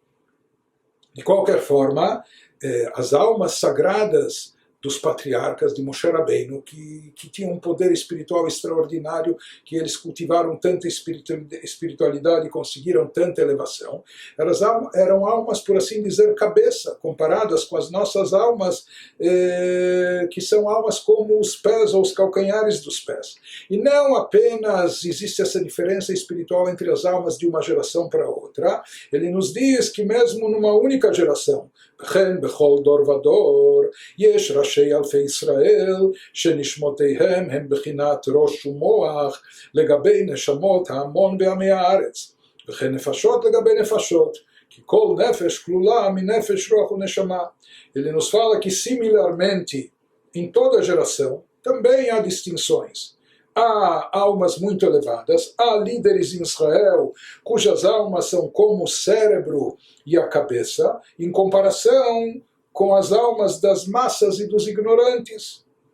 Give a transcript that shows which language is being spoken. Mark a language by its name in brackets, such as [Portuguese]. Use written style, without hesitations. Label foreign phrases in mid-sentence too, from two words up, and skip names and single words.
[Portuguese] De qualquer forma, as almas sagradas dos patriarcas de Moshe Rabbeinu, que tinham um poder espiritual extraordinário, que eles cultivaram tanta espiritualidade e conseguiram tanta elevação, eram almas, por assim dizer, cabeça, comparadas com as nossas almas, que são almas como os pés ou os calcanhares dos pés. E não apenas existe essa diferença espiritual entre as almas de uma geração para outra, ele nos diz que mesmo numa única geração, [Hebrew] בכל דור ודור יש ראשי אלפי ישראל שנשמותיהם הם בחינת ראש ומוח לגבי נשמות ההמון בעמי הארץ, וכן נפשות לגבי נפשות, כי כל נפש כלולה מנפש רוח ונשמה. [Portuguese] Ele nos fala que similarmente em toda geração também há distinções. Há almas muito elevadas, há líderes em Israel cujas almas são como o cérebro e a cabeça, em comparação com as almas das massas e dos ignorantes.